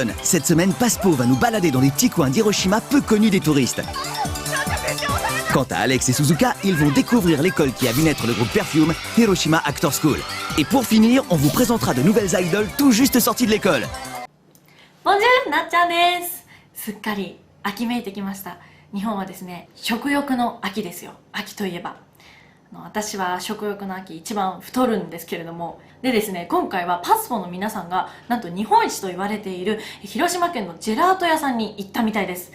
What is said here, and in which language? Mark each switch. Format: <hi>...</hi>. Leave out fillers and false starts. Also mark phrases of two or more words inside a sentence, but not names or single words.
<fr>Cette semaine, Passepo va nous balader dans les petits coins d'Hiroshima peu connus des touristes. Quant à Alex et Suzuka, ils vont découvrir l'école qui a vu naître le groupe Perfume, Hiroshima Actor School. Et pour finir, on vous présentera de nouvelles idoles tout juste sorties de l'école. Bonjour,</fr> <ja>なっちゃんです。すっかり秋めいてきました。日本はですね、食欲の秋ですよ。秋といえば。私は食欲の秋一番太るんですけれども。でですね、今回はパスポの皆さんがなんと日本一と言われている広島県のジェラート屋さんに行ったみたいです。</ja>